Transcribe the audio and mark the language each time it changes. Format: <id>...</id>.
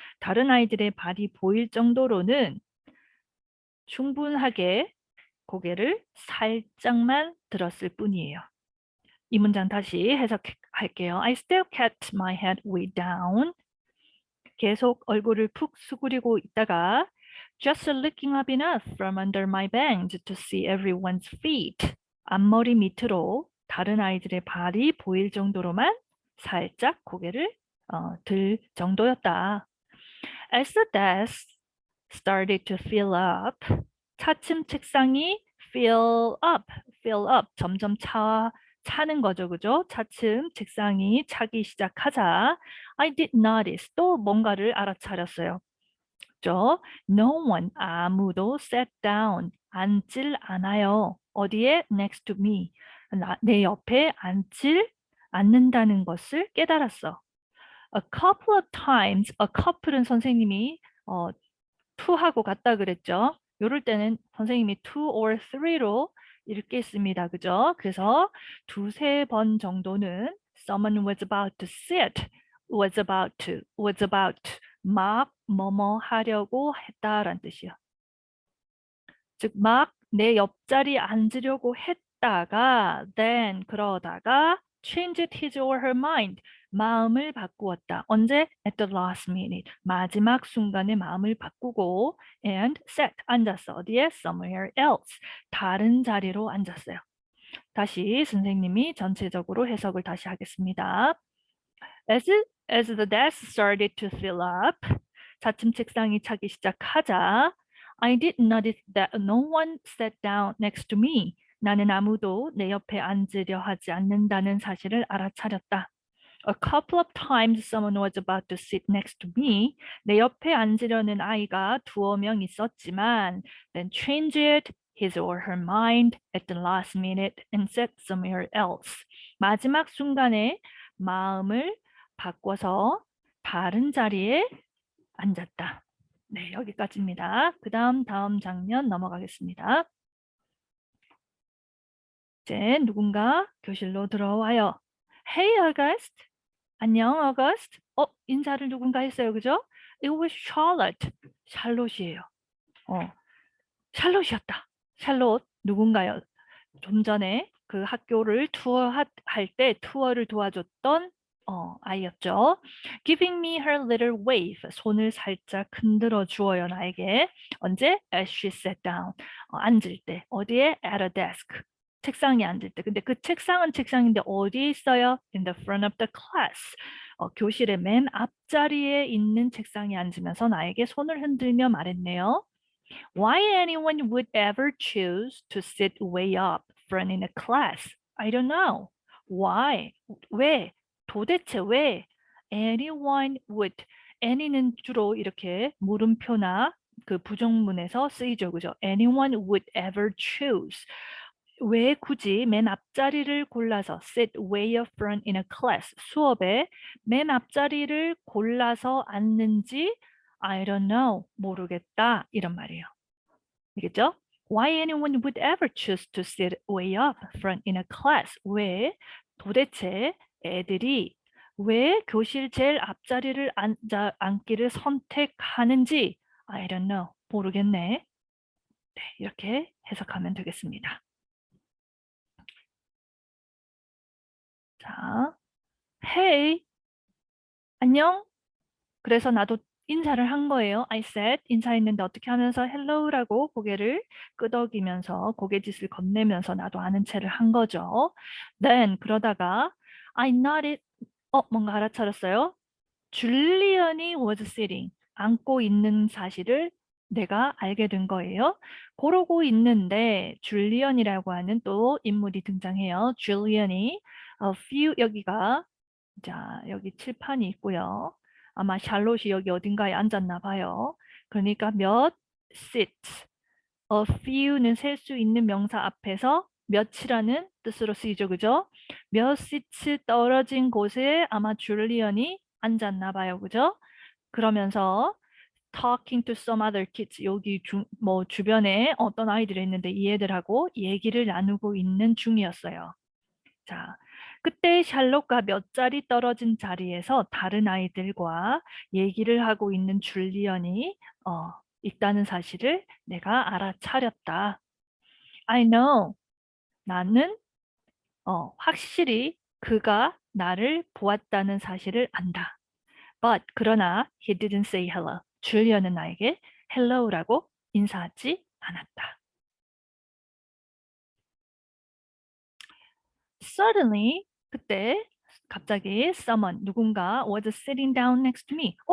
<ko>다른 아이들의 발이 보일 정도로는 충분하게 고개를 살짝만 들었을 뿐이에요. 이 문장 다시 해석할게요.</ko> <en>I still kept my head way down.</en> <ko>계속 얼굴을 푹 수그리고 있다가</ko> <en>just looking up enough from under my bench to see everyone's feet.</en> <ko>앞머리 밑으로 다른 아이들의 발이 보일 정도로만 살짝 고개를 들 정도였다.</ko> <en>As the desk started to fill up,</en> <ko>차츰 책상이</ko> <en>fill up,</en> <ko>점점 차는 거죠, 그죠? 차츰 책상이 차기 시작하자</ko> <en>I did notice,</en> <ko>또 뭔가를 알아차렸어요. 그죠?</ko> <en>No one, 아무도 sat down,</en> <ko>앉질 않아요.</ko> <en>어디에? Next to me.</en> <ko>내 옆에 앉는다는 것을 깨달았어.</ko> <en>A couple of times, a couple은</en> <ko>선생님이 to하고 같다 그랬죠. 이럴 때는 선생님이</ko> <en>two or three</en> <ko>로 읽겠습니다. 그죠? 그래서 두세 번 정도는</ko> <en>someone was about to sit, was about to,</en> <ko>막 뭐뭐 하려고 했다라는 뜻이요. 즉, 막 내 옆자리에 앉으려고 했다가 then 그러다가</ko> <en>changed his or her mind.</en> <ko>마음을 바꾸었다. 언제?</ko> <en>At the last minute.</en> <ko>마지막 순간에 마음을 바꾸고</ko> <en>and sat,</en> <ko>앉았어. 어디에?</ko> <en>Somewhere else.</en> <ko>다른 자리로 앉았어요. 다시 선생님이 전체적으로 해석을 다시 하겠습니다.</ko> <en>As the desk started to fill up,</en> <ko>차츰 책상이 차기 시작하자</ko> <en>I did notice that no one sat down next to me.</en> <ko>나는 아무도 내 옆에 앉으려 하지 않는다는 사실을 알아차렸다.</ko> <en>A couple of times someone was about to sit next to me.</en> <ko>내 옆에 앉으려는 아이가 두어 명 있었지만</ko> <en>then changed his or her mind at the last minute and sat somewhere else.</en> <ko>마지막 순간에 마음을 바꿔서 다른 자리에 앉았다. 네, 여기까지입니다. 다음 장면 넘어가겠습니다. 이제 누군가 교실로 들어와요.</ko> <en>Hey, August.</en> <ko>안녕, August. 인사를 누군가 했어요. 그죠?</ko> <en>It was Charlotte.</en> <ko>샬롯이에요. 샬롯이었다. 샬롯 누군가요? 좀 전에 그 학교를 투어할 때 투어를 도와줬던 아이였죠.</ko> <en>Giving me her little wave.</en> <ko>손을 살짝 흔들어 주어요, 나에게.</ko> <en>언제? As she sat down.</en> <ko>앉을 때.</ko> <en>어디에? At a desk.</en> <ko>책상에 앉을 때. 근데 그 책상은 책상인데 어디에 있어요?</ko> <en>In the front of the class.</en> <ko>교실의 맨 앞자리에 있는 책상에 앉으면서 나에게 손을 흔들며 말했네요.</ko> <en>Why anyone would ever choose to sit way up front in a class? I don't know. Why?</en> <ko>왜? 도대체 왜?</ko> <en>Anyone would.</en> <ko>any는 주로 이렇게 물음표나 그 부정문에서 쓰이죠. 그죠?</ko> <en>Anyone would ever choose.</en> <ko>왜 굳이 맨 앞자리를 골라서</ko> <en>sit way up front in a class.</en> <ko>수업에 맨 앞자리를 골라서 앉는지</ko> <en>I don't know.</en> <ko>모르겠다. 이런 말이에요. 알겠죠?</ko> <en>Why anyone would ever choose to sit way up front in a class?</en> <ko>왜 도대체 애들이 왜 교실 제일 앞자리를 앉기를 선택하는지</ko> <en>I don't know.</en> <ko>모르겠네. 네, 이렇게 해석하면 되겠습니다. 자, Hey, 안녕. 그래서 나도 인사를 한 거예요.</ko> <en>I said,</en> <ko>인사했는데 어떻게 하면서 hello라고 고개를 끄덕이면서 고개짓을 건네면서 나도 아는 체를 한 거죠.</ko> <en>Then 그러다가 I nodded.</en> <ko>뭔가 알아차렸어요. 줄리언이</ko> <en>was sitting.</en> <ko>앉고 있는 사실을 내가 알게 된 거예요. 그러고 있는데 줄리언이라고 하는 또 인물이 등장해요. 줄리언이 a few 여기가 자, 여기 칠판이 있고요. 아마 샬롯이 여기 어딘가에 앉았나 봐요. 그러니까 몇 seats, a few는 셀 수 있는 명사 앞에서 몇이라는 뜻으로 쓰이죠. 그죠? 몇 seats 떨어진 곳에 아마 줄리언이 앉았나 봐요. 그죠? 그러면서</ko> <en>talking to some other kids</en> <ko>여기 뭐 주변에 어떤 아이들이 있는데 이 애들하고 얘기를 나누고 있는 중이었어요. 자, 그때 샬롯과 몇 자리 떨어진 자리에서 다른 아이들과 얘기를 하고 있는 줄리언이 있다는 사실을 내가 알아차렸다.</ko> <en>I know.</en> <ko>나는 확실히 그가 나를 보았다는 사실을 안다.</ko> <en>But 그러나 he didn't say hello.</en> <ko>줄리언은 나에게 hello라고 인사하지 않았다.</ko> <en>Suddenly</en> <ko>그때 갑자기</ko> <en>someone 누군가 was sitting down next to me.</en>